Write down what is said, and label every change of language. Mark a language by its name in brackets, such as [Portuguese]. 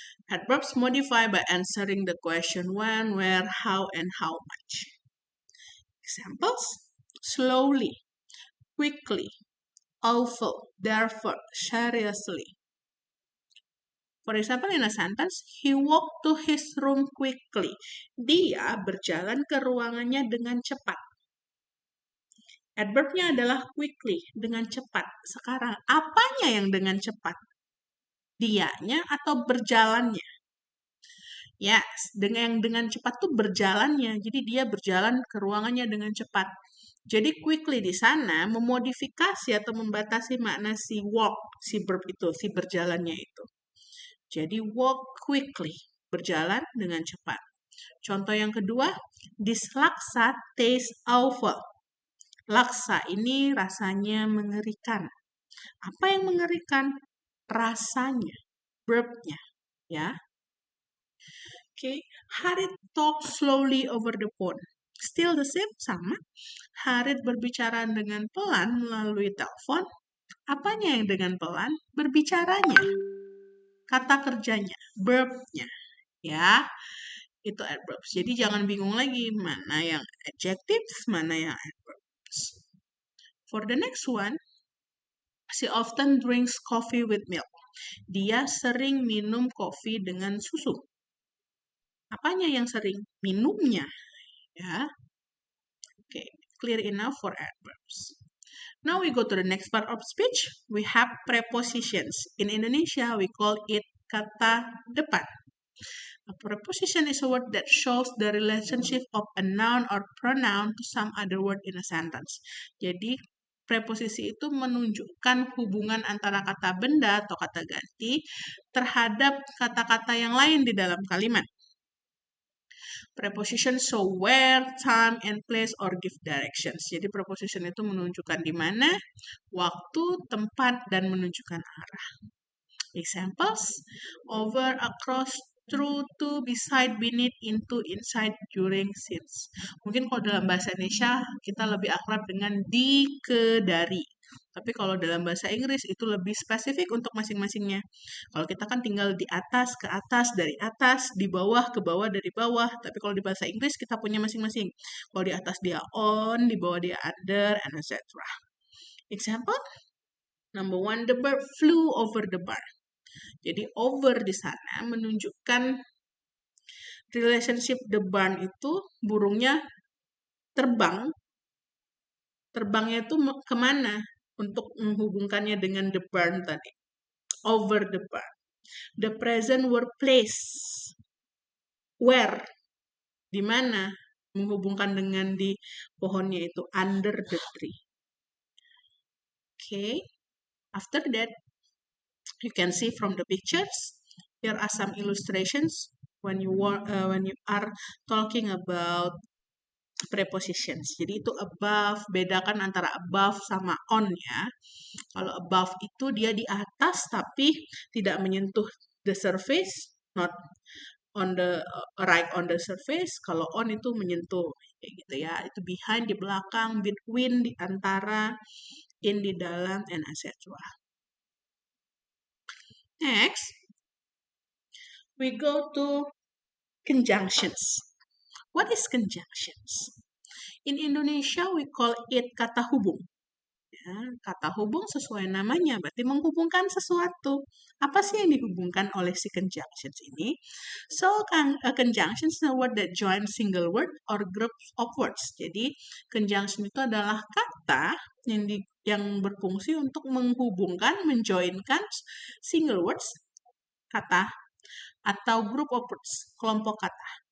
[English] Adverbs modify by answering the question when, where, how, and how much. Examples: slowly, quickly, awful, therefore, seriously. For example, in a sentence, he walked to his room quickly. [Indonesian] Dia berjalan ke ruangannya dengan cepat. Adverbnya adalah quickly, dengan cepat. Sekarang, apanya yang dengan cepat? Dianya atau berjalannya? [English] Yes, [Indonesian] dengan cepat tuh berjalannya. Jadi dia berjalan ke ruangannya dengan cepat. Jadi quickly di sana memodifikasi atau membatasi makna si walk, si verb itu, si berjalannya itu. Jadi [English] walk quickly, [Indonesian] berjalan dengan cepat. Contoh yang kedua, [English] this laksa tastes awful. [Indonesian] Laksa ini rasanya mengerikan. Apa yang mengerikan? Rasanya, verbnya, ya. [English] Okay, Harit talk slowly over the phone. Still the same, [Indonesian] sama. Harit berbicara dengan pelan melalui telepon. Apanya yang dengan pelan? Berbicaranya. Kata kerjanya, verbnya, ya, itu adverbs. Jadi jangan bingung lagi mana yang adjectives, mana yang adverbs. [English] For the next one, she often drinks coffee with milk. [Indonesian] Dia sering minum kopi dengan susu. Apanya yang sering? Minumnya, ya. [English] Okay, clear enough for adverbs. Now we go to the next part of speech. We have prepositions. In Indonesia, we call it [Indonesian] kata depan. [English] A preposition is a word that shows the relationship of a noun or pronoun to some other word in a sentence. [Indonesian] Jadi, preposisi itu menunjukkan hubungan antara kata benda atau kata ganti terhadap kata-kata yang lain di dalam kalimat. [English] Preposition show where, time, and place or give directions. [Indonesian] Jadi preposition itu menunjukkan di mana, waktu, tempat, dan menunjukkan arah. [English] Examples: over, across, through, to, beside, beneath, into, inside, during, since. [Indonesian] Mungkin kalau dalam bahasa Indonesia kita lebih akrab dengan di, ke, dari. Tapi kalau dalam bahasa Inggris itu lebih spesifik untuk masing-masingnya. Kalau kita kan tinggal di atas, ke atas, dari atas, di bawah, ke bawah, dari bawah. Tapi kalau di bahasa Inggris kita punya masing-masing. Kalau di atas dia [English] on, [Indonesian] di bawah dia [English] under, and etc. Example, number 1, the bird flew over the bar. [Indonesian] Jadi over di sana menunjukkan relationship [English] the barn [Indonesian] itu burungnya terbang. Terbangnya itu kemana untuk menghubungkannya dengan the barn tadi. [English] Over the barn. The present workplace. Where? [Indonesian] Di mana? Menghubungkan dengan di pohonnya itu. [English] Under the tree. Okay. After that, you can see from the pictures, there are some illustrations when you are talking about prepositions. [Indonesian] Jadi itu above, bedakan antara above sama on ya. Kalau above itu dia di atas tapi tidak menyentuh [English] the surface, not on the right on the surface. [Indonesian] Kalau on itu menyentuh kayak gitu ya. Itu behind, di belakang, between, di antara, in, di dalam, [English] and etc. Next, we go to conjunctions. What is conjunctions? In Indonesia, we call it [Indonesian] kata hubung. Ya, kata hubung sesuai namanya, berarti menghubungkan sesuatu. Apa sih yang dihubungkan oleh si conjunctions ini? [English] So, a conjunction is a word that joins single word or groups of words. [Indonesian] Jadi, conjunction itu adalah kata yang berfungsi untuk menghubungkan, menjoinkan [English] single words, [Indonesian] kata, atau [English] group of words, [Indonesian] kelompok kata.